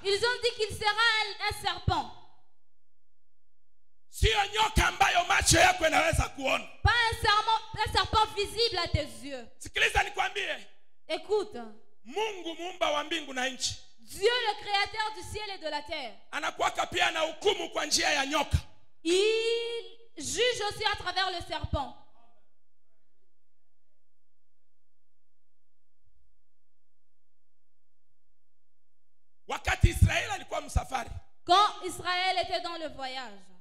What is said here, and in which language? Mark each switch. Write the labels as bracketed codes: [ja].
[fr] Ils ont dit qu'il sera un serpent. [sw] Sio nyoka ambayo macho yako yanaweza kuona. [fr] Pas un serpent visible à tes yeux. [sw] Sikiliza nikwambie. [fr] Écoute. [sw] Mungu muumba wa mbingu na nchi. [fr] Dieu le créateur du ciel et de la terre. [sw] Anakuwa pia na hukumu kwa njia ya nyoka. [fr] Il juge aussi à travers le serpent. [sw] Wakati Israeli alikuwa msafari. [fr] Quand Israël était dans le voyage.